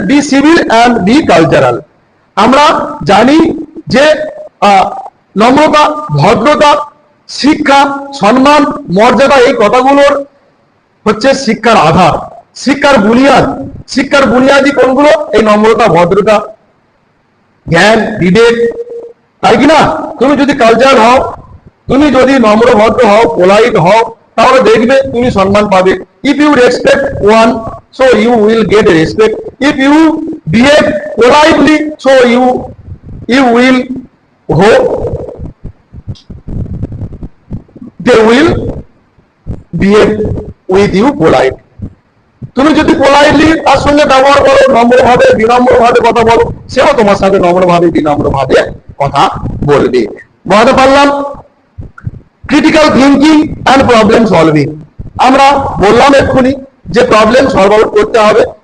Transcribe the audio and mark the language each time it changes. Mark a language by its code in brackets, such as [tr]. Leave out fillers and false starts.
[en] Be civil and be cultural. [bn] আমরা জানি যে নম্রতা, ভদ্রতা, শিক্ষা, সম্মান, মর্যাদা, এই কথাগুলোর হচ্ছে শিক্ষার আধার, শিক্ষার বুনিয়াদ। শিক্ষার বুনিয়াদি কোনগুলো? এই নম্রতা, ভদ্রতা, জ্ঞান, বিবেক, তাই কি না? তুমি যদি কালচার হও, তুমি যদি নম্র ভদ্র হও, পোলাইট হও, তাহলে দেখবে তুমি সম্মান পাবে। [en] If you respect one, so you will get respect. If you behave politely, so you will hope they will behave with you polite. [bn] তুমি যদি পোলাইটলি তার সঙ্গে ব্যবহার করো, নম্রভাবে, বিনম্রভাবে কথা বলো, সেও তোমার সাথে নম্রভাবে, বিনম্রভাবে কথা বলবে। বুঝতে পারলাম? [en] Critical thinking and problem solving. [bn] আমরা বললাম এক্ষুনি যে প্রবলেম সলভ আউট করতে হবে।